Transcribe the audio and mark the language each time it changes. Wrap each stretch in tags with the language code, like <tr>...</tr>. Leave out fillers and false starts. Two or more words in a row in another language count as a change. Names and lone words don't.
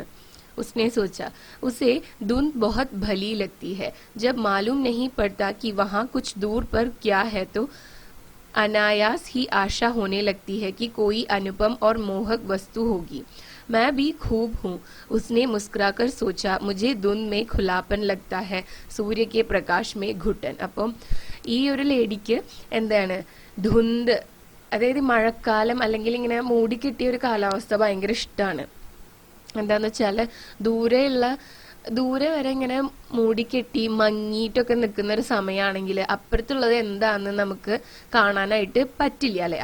<hi>उसने सोचा उसे धुंध बहुत भली लगती है. जब मालूम नहीं पड़ता कि वहाँ कुछ दूर पर क्या है तो अनायास ही आशा होने लगती है कि कोई अनुपम और मोहक वस्तु होगी. मैं भी खूब हूँ, उसने मुस्कुराकर सोचा. मुझे धुंध में खुलापन लगता है, सूर्य के प्रकाश में घुटन.</hi> <ml>അപ്പം ഈ ഒരു ലേഡിക്ക് എന്താണ് ധുന്ത്, അതായത് മഴക്കാലം അല്ലെങ്കിൽ ഇങ്ങനെ മൂടിക്കെട്ടിയ ഒരു കാലാവസ്ഥ ഭയങ്കര ഇഷ്ടമാണ്. എന്താന്ന് വെച്ചാല് ദൂരെ വരെ ഇങ്ങനെ മൂടിക്കെട്ടി മങ്ങിയിട്ടൊക്കെ നിൽക്കുന്ന ഒരു സമയമാണെങ്കിൽ അപ്പുറത്തുള്ളത് എന്താന്ന് നമുക്ക് കാണാനായിട്ട് പറ്റില്ല അല്ലെ.</ml>